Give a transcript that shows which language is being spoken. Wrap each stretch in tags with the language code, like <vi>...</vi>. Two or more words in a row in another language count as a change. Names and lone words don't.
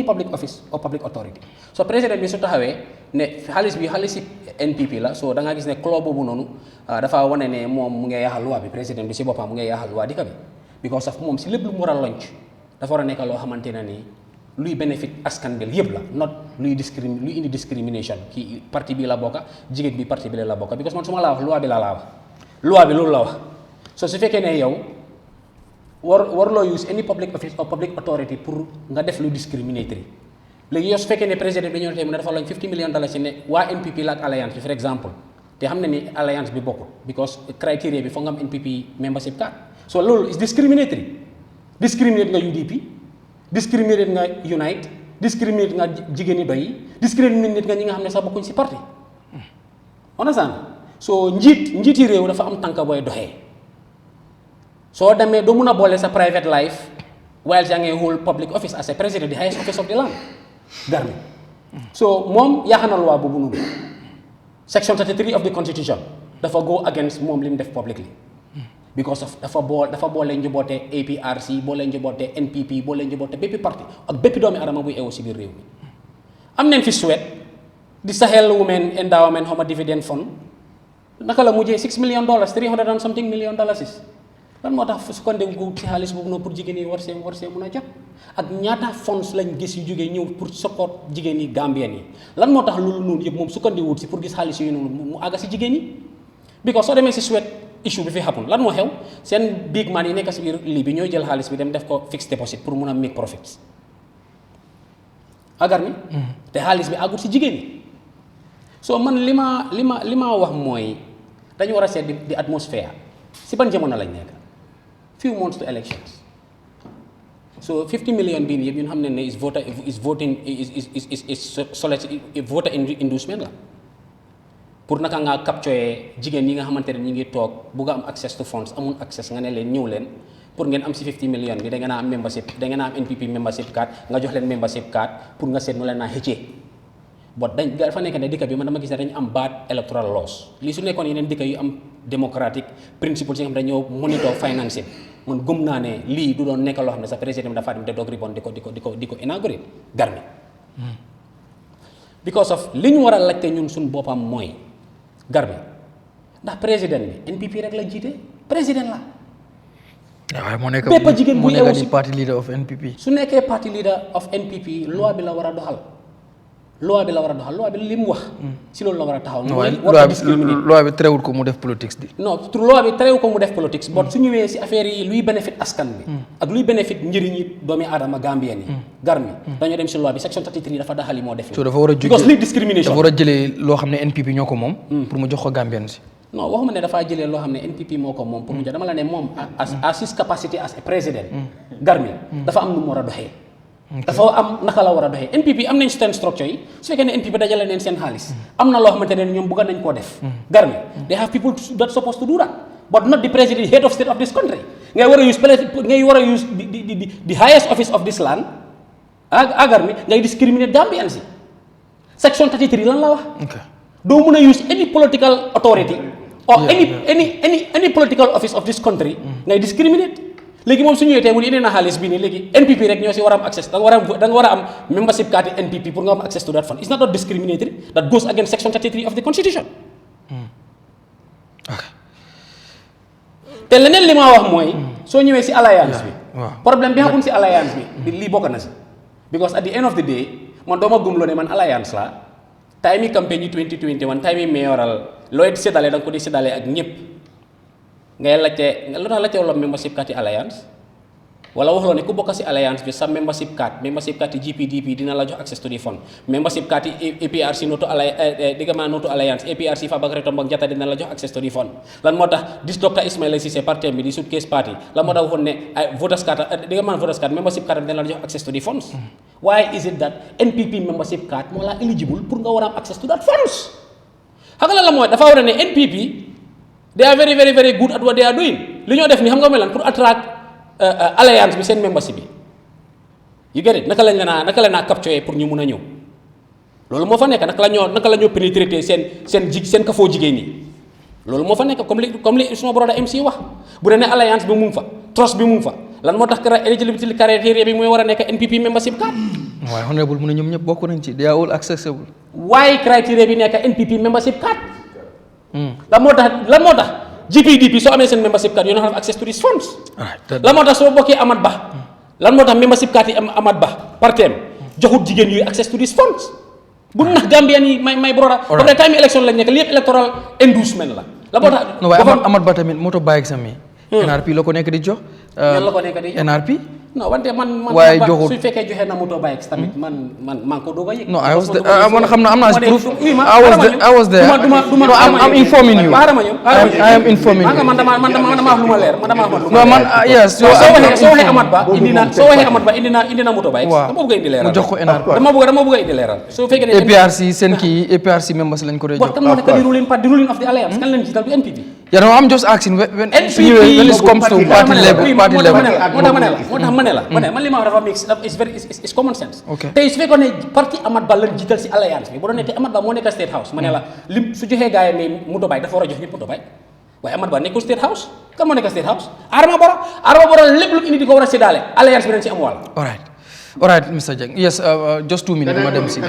<wo>so président bi su taxawee ne xaalis NPP la so da nga gis ne club boobu noonu dafa wane ne moom mu ngi yaaxal loi bi président bi si boppam mu ngi yaaxal loi dëkk bi</wo> <en>because of</en> <wo>moom si lépp lu mu war a lonc dafa war a nekk loo xamante ne nii luy bénéfice askan bi yëpp la not luy indi discrimination kii parti bi la bokka jigéen bi parti bi la bokka because man su ma laa wax loi bi la laa wax loi bi loolu la wax so su fekkee ne yow warloo</wo> <en>use any public office or public authority</en> <wo>pour nga def lu discriminatory léegi yow su fekkee ne président bi dañoo tey mu ne dafa lañ $50 million ci ne waa NPP la ak alliance bi for exemple te xam ne ni alliance bi bokkul because criteria bi foog nga am NPP</wo> <en>membership card</en> <wo>so loolu</wo> <en>is discriminate</en> <wo>nga UDP discriminate nga Unite discriminate nga jigéen ñi doy discriminate nga ñi nga xam ne sax bokkuñ si parti</wo> <fr>on a</fr> <wo>so njiiti réew dafa am tànk booy doxee soo demee doo mun a boole sa</wo> <en>private life</en> <wo>while yaa ngi</wo> <en>hold public office as a president the highest office of the land</en> <wo>Garmi so moom yaaxa na loi boobu noonu section 33</wo> <en>of the</en> <wo>constitution dafa</wo> <en>go against</en> <wo>moom li mu def publicly because of dafa boole njoboote APRC boole njoboote NPP boole njoboote bépp parti ak bépp doomi adama buy eewu si biir réew mi am neen fi Suède di Sahel Women Endowment xawma</wo> <en>dividend fund</en> <wo>naka la mujjee $6 million</wo> <en>300 and something million dollars</en> <wo>lan moo tax su ko ndegu ci xaalis boobu noonu pour jigéen yi war see mun a jot ak ñaata fonds lañ gis yu jógee ñëw pour support jigéen yi Gambien yi lan moo tax loolu noonu yëpp moom su ko ndiwut si pour gis xaalis yooyu noonu mu àgga si jigéen yi because soo demee si Suède issue bi fi happen lan moo xew seen</wo> <en>big man</en> <wo>yi nekk si biir lii bi ñooy jël xaalis bi dem def ko</wo> <en>fixed deposit</en> <wo>pour mun a</wo> <en>make profits</en> <wo>agar mi te xaalis bi àggut si jigéen yi so man li ma wax mooy dañu war a seet di atmosphère si ban jamono lañ nekk</wo> <en>few months to elections</en> <wo>so 50 million bii nii yëpp ñun xam ne ne</wo> <en>voter inducement</en> <wo>la pour naka nga capturer jigéen ñi nga xamante ne ñi ngi toog bugg a am</wo> <en>access to funds</en> <wo>amul access nga ne leen ñëw leen pour ngeen am si 50 million bi da ngeen a am membership da ngeen a am NPP</wo> <en>membership card</en> <wo>nga jox leen membership card pour nga seet nu leen naa xëccee but dafa nekk ne dëkk bi man dama gis ne dañu am</wo> <en>bad electoral laws</en> <wo>lii su nekkoon yeneen dëkk yu am</wo> <en>democratic principles</en> <wo>yi nga xam ne dañoo monitor financing man gëm naa ne lii du doon nekk loo xam ne sa président bi dafa dem te doog ribon di ko inauguré Garmi</wo> <en>because of</en> <wo>li ñu war a laajte ñun suñ boppam mooy Garmi ndax président bi NPP rek la jiite président la waaye moo nekk bépp jigéen bu yeewu si</wo> <en>party leader of NPP</en> <wo>su nekkee</wo> <en>party leader of NPP</en> <wo>loi bi la war a doxal loi bi li mu wax si loolu la war a taxaw loi bi terewul ko mu def politique di non loi bi terewul ko mu def politique but su ñëwee si affaire yi luy bénéfice askan bi ak luy bénéfice njëriñi doomi aadama Gambien yi Garmi dañoo dem si loi bi section 33 dafa daxali moo def so dafa war a because lii discrimination dafa war a jëlee loo xam ne NPP ñoo ko moom pour mu jox ko Gambien si non waxuma ne dafaa jëlee loo xam ne NPP moo ko moom pour mu jox dama la ne moom</wo> <en>as his capacity as a president</en> <wo>Garmi dafa am nu mu war a doxee dafa am naka la war a doxee NPP am nañ seen structure yi su fekkee ne NPP dajale neen seen xaalis am na loo xamante ne ñoom bëgg nañ koo def Garmi</wo> <en>they have people that supposed to do that but not the president head of state of this country</en> <wo>ngay war a</wo> <en>use the highest office of this land</en> <wo>Garmi ngay</wo> <en>discriminate</en> <wo>Gambians yi</wo> <en>section 33</en> <wo>lan la wax doo mun a</wo> <en>use any political authority or any political office of this country</en> <wo>ngay discriminate léegi moom su ñëwee tey mu ne indi na xaalis bii nii léegi NPP rek ñoo si war a am</wo> <en>access</en> <wo>da nga war a am</wo> <en>membership card</en> <wo>NPP pour nga am</wo> <en>access to that fund it's not discriminatory that goes against section 33 of the constitution</en> <wo>te leneen li ma wax mooy soo ñëwee si alliance bi problème bi xamul si alliance bi lii bokk na si because</wo> <en>at the end of the day</en> <wo>man dooma gumloo ne man alliance la time yi campagne yi 2021 time yi mayoral looy séddale da nga ko di séddale ak ñëpp ngay laajte lu tax laajte wala membership card yi alliance wala waxloo ne ku bokk si alliance bi sa</wo> <en>membership card</en> <wo>yi GPDP dina la jox</wo> <en>access to the fund membership card</en> <wo>yi APRC noto alliance APRC Fabakary Tombong Jatta dina la jox</wo> <en>access to the fund</en> <wo>lan moo tax dis docteur Ismaila Cissé parti bi di suitcase party lan moo tax waxoon ne</wo> <en>voters card membership card</en> <wo>dina la jox</wo> <en>access to the funds why is it that</en> <wo>NPP</wo> <en>membership card</en> <wo>moo la eligible pour nga war a am</wo> <en>access to that funds</en> <wo>xam nga la mooy dafa war a ne NPP</wo> <en>they are very very very good at what they are doing</en> <wo>li ñoo def ni xam nga melan pour attract alliance bi seen membership bi</wo> <en>you get it</en> <wo>naka la naa capturer pour ñu mun a ñëw loolu moo fa nekk naka la ñoo pénétrer seen kafoo jigéen ñi loolu moo fa nekk comme li suma broda MC wax bu dee ne alliance bi mu ngi fa trust bi mu ngi fa lan moo tax</wo> <en>eligibility criteria</en> <wo>bi mooy war a nekk NPP</wo> <en>membership card</en> <wo>waaye honorable mu ne ñoom ñëpp bokk nañ ci</wo> <en>they are all accessible</en> <wo>waaye criteria bi nekk NPP</wo> <en>membership card</en> <wo>lan moo tax GPDP soo amee seen</wo> <en>membership card you don't have access to these funds</en> <wo>lan moo tax soo bokkee Amat Bah lan moo tax</wo> <en>membership card</en> <wo>yi am Amat Bah partem joxut jigéen yuy</wo> <en>access to these funds</en> <wo>bu nax Gambian yi may broda ba pare time election lañ nekk li yëpp electoral inducement la moo tax waaye Amat Bah tamit moto bike sami NRP la ko nekk di jox NRP non wante man waaye joxul su fekkee joxe na moto bikes tamit man ko doog a yëg. non man xam na am naa proof</wo> <en>I was there I'm informing you I am informing you</en> <wo>man dama wax lu ma leer yes soo waxee Amat Bah indi na moto bikes dama bëgg a indi leeral mu jox ko NRP dama bëgg a indi leeral soo fekkee ne APRC seen kii APRC members lañ ko dee jox kan moo nekk di ruling of the alliance kan leen jiital du NPP</wo> <en>Yeah, no, I'm just asking when NPP it comes to party level.</en> <wo>Man li ma dafa mix</wo> <en>is common sense.</en> <wo>Okay. Tey su fekkoon ne parti Amat Bah lañ jiital si alliance bi bu doon ne te Amat Bah moo nekk State House ma ne la lim su joxee gars yi ne moto bay dafa war a jox ñëpp moto bay waaye Amat Bah nekkul State House kan moo nekk State House Adama Barrow lépp lu indi di ko war a séddaale alliance bi dañ ci am wàll.</wo> <en>All right, Mr. Jeng. Yes, just 2 minutes, Madam Sida.</en>